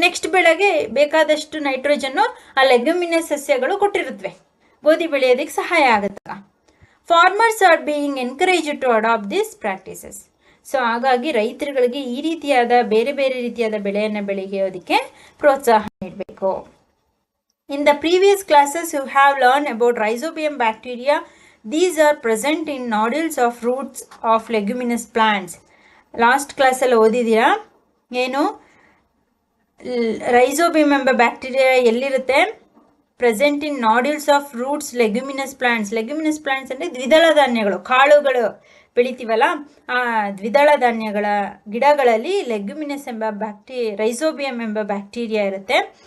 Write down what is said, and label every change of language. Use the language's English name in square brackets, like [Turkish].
[Kannada] Next ಬೆಳೆಗೆ ಬೇಕಾದಷ್ಟು nitrogen ಆ ಲೆಗ್ಯುಮಿನಸ್ ಸಸ್ಯಗಳು ಕೊಟ್ಟಿರುತ್ತವೆ, ಗೋಧಿ ಬೆಳೆಯೋದಕ್ಕೆ ಸಹಾಯ ಆಗುತ್ತಲ್ಲ. [English] Farmers are being encourage to adapt this practices. [Kannada] So ಹಾಗಾಗಿ ರೈತರುಗಳಿಗೆ ಈ ರೀತಿಯಾದ ಬೇರೆ ಬೇರೆ ರೀತಿಯಾದ ಬೆಳೆಯನ್ನು ಬೆಳೆಯೋದಕ್ಕೆ ಪ್ರೋತ್ಸಾಹ ನೀಡಬೇಕು. [English] In the previous classes you have learned about rhizobium bacteria. These are present in nodules of roots of leguminous plants. [Kannada] Last ಕ್ಲಾಸಲ್ಲಿ ಓದಿದ್ದೀರಾ ಏನು, ರೈಸೋಬಿಯಂ ಎಂಬ ಬ್ಯಾಕ್ಟೀರಿಯಾ ಎಲ್ಲಿರುತ್ತೆ, [English] Present in nodules of roots leguminous plants. [Kannada] Leguminous plants ಅಂದರೆ ದ್ವಿದಳ ಧಾನ್ಯಗಳು, ಕಾಳುಗಳು ಬೆಳಿತೀವಲ್ಲ, ಆ ದ್ವಿದಳ ಧಾನ್ಯಗಳ ಗಿಡಗಳಲ್ಲಿ ಲೆಗ್ಯುಮಿನಸ್ ಎಂಬ ರೈಸೋಬಿಯಂ ಎಂಬ ಬ್ಯಾಕ್ಟೀರಿಯಾ ಇರುತ್ತೆ.